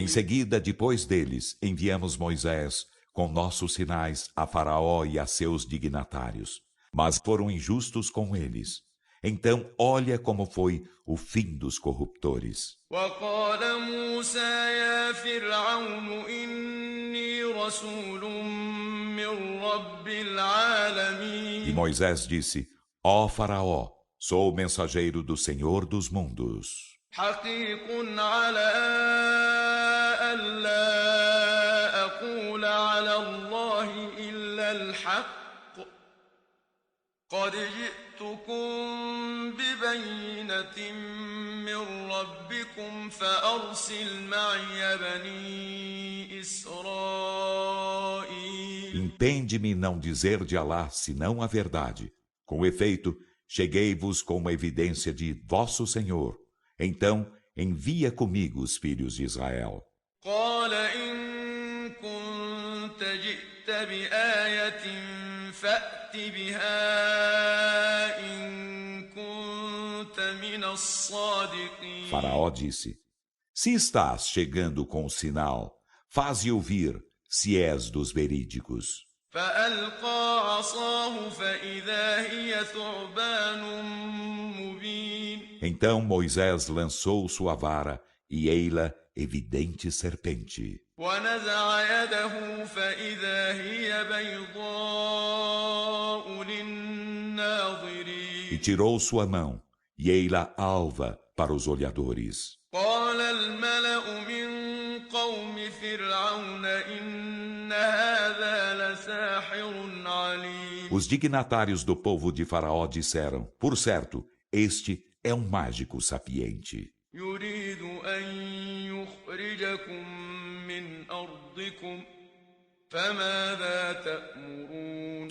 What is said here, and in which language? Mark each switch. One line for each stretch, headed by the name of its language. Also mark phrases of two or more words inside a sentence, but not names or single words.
Portuguese: Em seguida, depois deles, enviamos Moisés com nossos sinais a Faraó e a seus dignatários. Mas foram injustos com eles. Então, olha como foi o fim dos corruptores.
Arabic: وقال موسى يا فرعون إني رسول من رب
Portuguese: E
Arabic: العالمين
Portuguese: Moisés disse: Ó Faraó, sou o mensageiro do Senhor dos mundos.
Arabic: حقيق على ألا أقول على الله إلا الحق قد جئتكم ببينة من ربكم فأرسل معي بني إسرائيل
Portuguese: Impende-me não dizer de Alá senão a verdade. Com efeito, cheguei-vos com uma evidência de vosso Senhor. Então, envia comigo os filhos de Israel.
Arabic: قال إن كنت جئت بآية فأت بها إن كنت من الصادقين
Portuguese: Faraó disse: Se estás chegando com o sinal, faze ouvir, se és dos verídicos.
Arabic: فألقى عصاه فإذا هي ثعبان مبين
Portuguese: Então Moisés lançou sua vara, e ei-la evidente serpente.
Arabic: ونزع يده فإذا هي بيضاء للناظرين
Portuguese: E tirou sua mão, e ei-la alva para os olhadores.
Arabic: قال الملأ من قوم فرعون إن هذا لساحر عليم
Portuguese: Os dignatários do povo de Faraó disseram: por certo, este é um mágico sapiente,
Arabic: يريد أن يخرجكم من أرضكم فماذا تأمرون